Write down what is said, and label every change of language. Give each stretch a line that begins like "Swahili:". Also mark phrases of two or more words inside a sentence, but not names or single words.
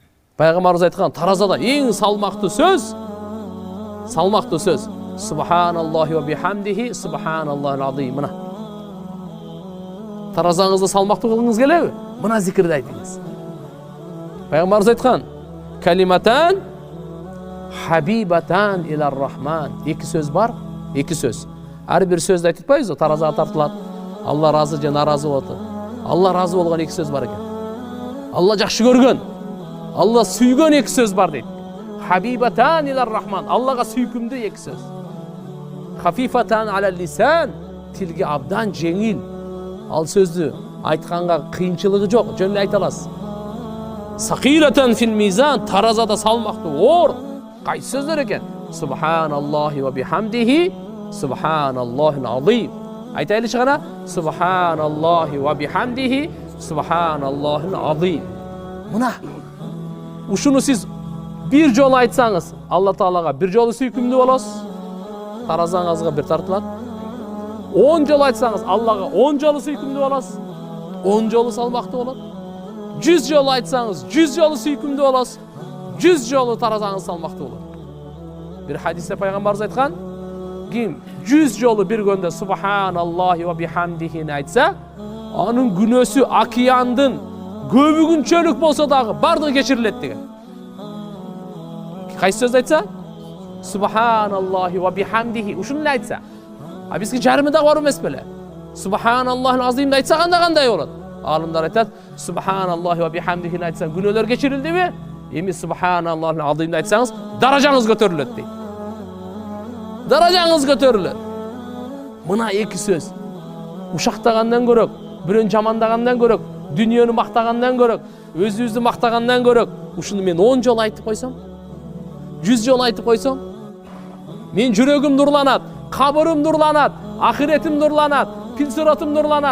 Kyrgyz: Пайгамбарыбыз айткан таразада эң салмактуу сөз
Arabic: سبحان الله وبحمده سبحان الله العظيم.
Kyrgyz: Мына таразаңызды салмактуу кылгыңыз келеби? Мына зикирди айтыңыз. Пайгамбарыбыз айткан
Arabic: كلمتان حبيبتان إلى الرحمن.
Kyrgyz: Эки сөз бар, эки сөз. Ар бир сөздү айтып атпайбызбы? Таразага тартылат. Алла разы же наразы болот. Алла разы болгон эки сөз бар экен. Алла жакшы көргөн, Алла сүйгөн эки сөз бар дейт.
Arabic: حبيبتان إلى الرحمن.
Kyrgyz: Аллага сүйкүмдүү эки сөз.
Arabic: خفيفتان على اللسان.
Kyrgyz: Тилге абдан жеңил. Ал сөздү айтканга кыйынчылыгы жок, жөн эле айта аласыз.
Arabic: ثقيلتان في الميزان.
Kyrgyz: Таразада салмактуу оор. Кайсы сөздөр экен?
Arabic: سبحان الله وبحمده سبحان الله العظيم.
Kyrgyz: Айтайлычы гана
Arabic: سبحان الله وبحمده سبحان الله العظيم.
Kyrgyz: Мына ушуну сиз бир жолу айтсаңыз, Алла Таалага бир жолу сүйкүмдүү болосуз. Таразаңызга бир тартылат. 10 жолу айтсаңыз, Аллага 10 жолу сүйкүмдүү болосуз. 10 жолу салмактуу болот. 100 жолу айтсаңыз, 100 жолу сүйкүмдүү болосуз. 100 жолу таразаңыз салмактуу болот.
Turkish: Bir hadiste
Kyrgyz: Пайгамбарыбыз айткан, ким 100 жолу бир күндө
Arabic: سبحان الله وبحمده
Kyrgyz: айтса, анын күнөөсү океандын көбүгүнчөлүк болсо дагы бардыгы кечирилет деген. Кайсы сөз айтса?
Arabic: سبحان الله وبحمده.
Kyrgyz: Ушуну айтса. А бизге жарымы да бар эмес беле? Субханаллахил азимди айтса кандай болот? Алымдар айтат,
Arabic: سبحان الله وبحمده
Kyrgyz: айтса күнөөлөр кечирилдиби? Эми субханаллахил азимди айтсаңыз, даражаңыз көтөрүлөт дейт. Даражаңыз көтөрүлөт. Мына эки сөз. Ушактагандан көрөк, бирөөнү жамандагандан көрөк, дүнүйөнү мактагандан көрөк, өзүбүздү мактагандан көрөк, ушуну мен 10 жолу айтып койсом, 100 жолу айтып койсом, мен жүрөгүм нурланат, кабырым нурланат, ахиретим нурланат, пилсиратым нурланат.